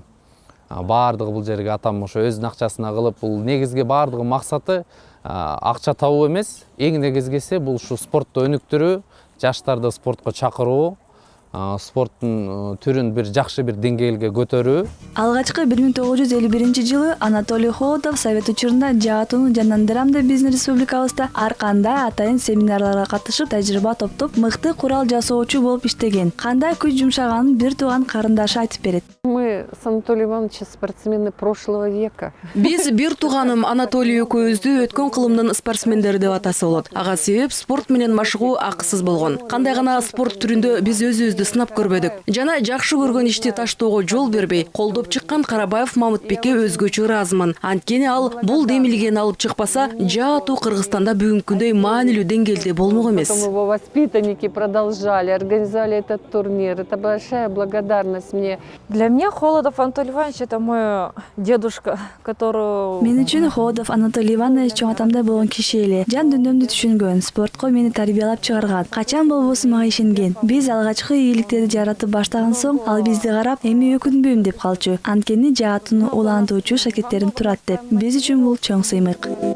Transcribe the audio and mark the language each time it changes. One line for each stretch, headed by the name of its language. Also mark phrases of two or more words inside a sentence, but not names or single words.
Kyrgyz: Баардыгы бул жерге атам ошо өзүнүн акчасына кылып, бул негизги баардыгы максаты акча табуу эмес, эң негизгиси бул ушу спортту өнүктүрүү, жаштарды спортко чакыруу, спорттун түрүн бир жакшы бир деңгээлге көтөрүү. Алгачкы 1951 жылы Анатолий Холодов совет учурунда жаа атууну жандандырам деп биздин республикабызда ар кандай атайын семинарларга катышып, тажрыйба топтоп, мыкты курал жасоочу болуп иштеген. Кандай күч жумшаганын бир тууган карындашы айтып берет.
Russian: Мы с Анатолием Ивановичем спортсмены прошлого века.
Kyrgyz: Биз бир тууганым Анатолий экөөбүздү өткөн кылымдын спортсмендери деп атасы болот. Ага себеп спорт менен машыгуу акысыз болгон. Кандай гана спорт түрүндө биз өзүбүздү сынап көрбөдүк. Жана жакшы көргөн ишти таштоого жол бербей, колдоп чыккан Карабаев Мамытбекке өзгөчө ыраазымын. Анткени ал бул демилгени алып чыкпаса, жаа атуу Кыргызстанда бүгүнкүндөй маанилүү деңгээлде болмок эмес.
Russian: Его воспитанники продолжали, организовали этот турнир. Это большая благодарность мне. Для меня Холодов Анатолий Иванович — это мой дедушка, который...
Kyrgyz: Мен үчүн Холодов Анатолий Иванович чоң атамдай болгон киши эле. Жан дүнөмдү түшүнгөн, спортко мени тарбиялап чыгарган. Качан болбосун мага ишенген. Биз алгачкы ийгиликтерди жаратып баштаган соң, ал бизди карап, эми өкүнбөйм деп калчу. Анткени жаа атууну улантуучу шакирттерим турат деп. Биз үчүн бул чоң сыймык.